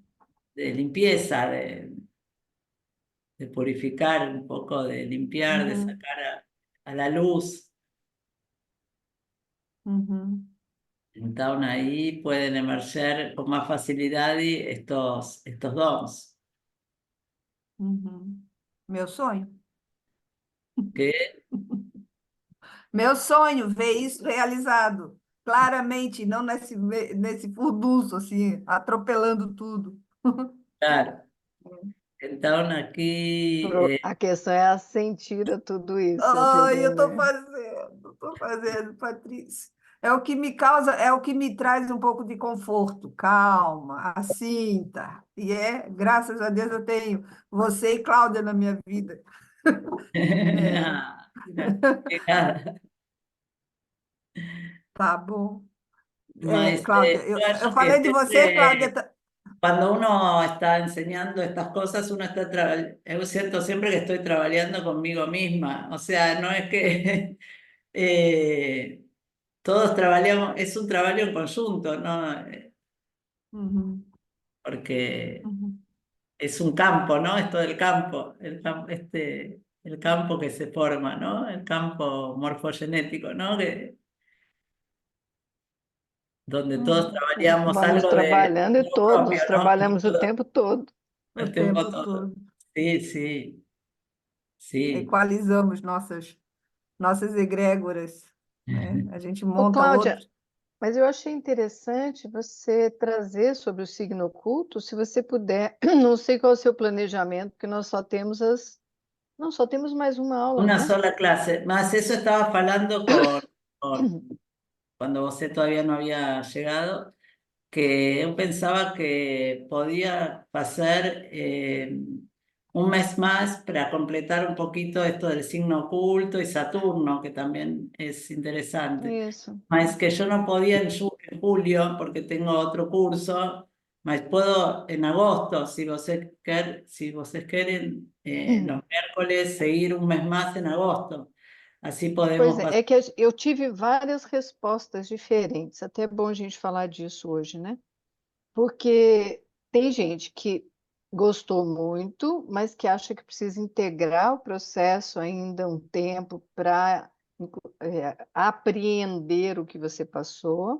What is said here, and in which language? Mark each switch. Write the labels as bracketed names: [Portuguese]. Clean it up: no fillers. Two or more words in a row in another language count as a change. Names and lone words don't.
[Spanish] De limpieza, de purificar un poco, de limpiar, de uhum, sacar a la luz. uhum. Entonces ahí pueden emerger con más facilidad estos dons. [Portuguese] Uhum. Meu sonho. Que, Meu sonho, ver isso realizado. Claramente, não nesse furdunço, assim, atropelando tudo. [Spanish] claro, entonces aquí, [Portuguese] A questão é assentir a tudo isso, Ai, entendeu, eu né? estou fazendo, Patrícia. É o que me causa, é o que me traz um pouco de conforto. Calma, assinta. E graças a Deus eu tenho você e Cláudia na minha vida. É, [Spanish] Ah, mira, [Portuguese] tá bom. mas Cláudia, [Spanish] yo [Portuguese] eu [Spanish] hallo que [Portuguese] falei de você, Cláudia. [Spanish] siempre cuando uno está enseñando estas cosas, uno está es cierto siempre que estoy trabajando conmigo misma, o sea, no es que eh, todos trabajamos, es un trabajo en conjunto, ¿no? Uhum, Porque uhum, es un campo, ¿no? Esto del campo, el campo que se forma, ¿no? El campo morfogenético, ¿no? Donde todos trabajamos Vamos algo de [Portuguese] trabalhando e [Spanish] algo propio, [Portuguese] todos [Spanish] ¿no? [Portuguese] trabalhamos o tempo todo. o [Spanish] El tiempo [Portuguese] tempo todo. todo. [Spanish] Sí, sí, sí. [Portuguese] Equalizamos nossas egrégoras, né? A gente Ô, monta Cláudia, outro. mas eu achei interessante você trazer sobre o signo oculto, se você puder, não sei qual é o seu planejamento, porque não, só temos mais uma aula, [Spanish] Una [Portuguese] né? [Spanish] sola clase. Más eso estaba hablando cuando vos todavía no había llegado, que yo pensaba que podía pasar un mes más para completar un poquito esto del signo oculto y Saturno, que también es interesante. [Portuguese] Isso. [Spanish] Más que yo no podía en julio porque tengo otro curso, más puedo en agosto, si vos quieren, los miércoles seguir un mes más en agosto. Así [Portuguese] Pois [Spanish] podemos pasar. [Portuguese] é que eu tive várias respostas diferentes, até é bom a gente falar disso hoje, né? Porque tem gente que gostou muito, mas que acha que precisa integrar o processo ainda um tempo para apreender o que você passou.